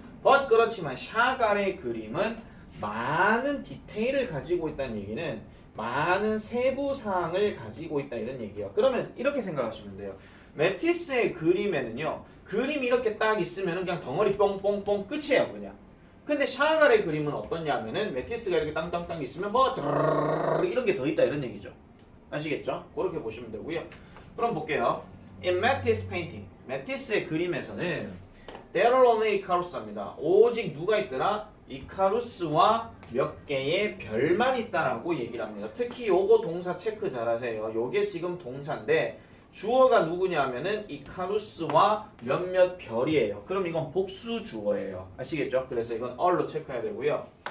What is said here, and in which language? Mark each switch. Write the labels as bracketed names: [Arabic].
[Korean] but 그렇지만 샤갈의 그림은 많은 디테일을 가지고 있다는 얘기는 많은 세부 사항을 가지고 있다 이런 얘기예요. 그러면 이렇게 생각하시면 돼요. 메티스의 그림에는요. 그림이 이렇게 딱 있으면 그냥 덩어리 뽕뽕뽕 끝이에요 그냥. 근데 샤갈의 그림은 어떠냐면은 메티스가 이렇게 땅땅땅 있으면 뭐 이런 게 더 있다 이런 얘기죠. 아시겠죠? 그렇게 보시면 되고요. 그럼 볼게요. [English] In Matisse painting, [Korean] 메티스의 그림에서는 [English] There are only Icarus [Korean] 입니다. 오직 누가 있더라? 이카루스와 몇 개의 별만 있다라고 얘기를 합니다. 특히 요거 동사 체크 잘하세요. 요게 지금 동사인데 주어가 누구냐면은 이카루스와 몇몇 별이에요. 그럼 이건 복수 주어예요. 아시겠죠? 그래서 이건 all로 체크해야 되고요.